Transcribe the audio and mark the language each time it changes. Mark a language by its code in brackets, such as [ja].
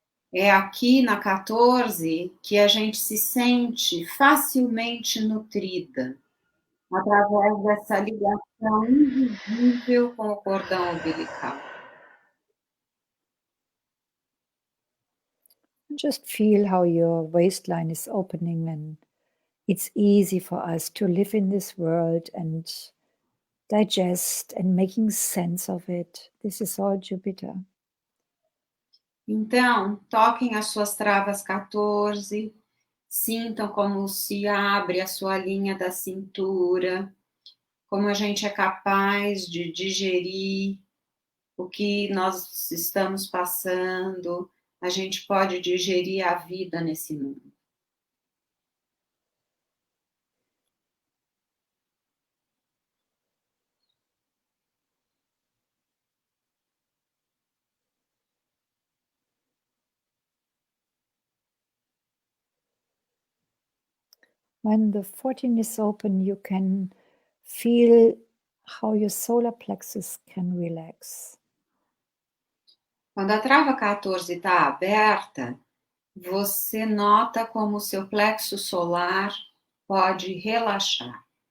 [pt] É aqui na 14 que a gente se sente facilmente nutrida, através dessa ligação invisível com o cordão umbilical. [en] Just feel how your waistline is opening, and it's easy for us to live in this world and digest and making sense of it. This is all Jupiter. [pt] Então, toquem as suas travas 14, sintam como se abre a sua linha da cintura, como a gente é capaz de digerir o que nós estamos passando, a gente pode digerir a vida nesse mundo. [en] When the 14 is open, you can feel how your solar plexus can relax. [pt] Quando a trava 14 está aberta, você nota como o seu plexo solar pode relaxar.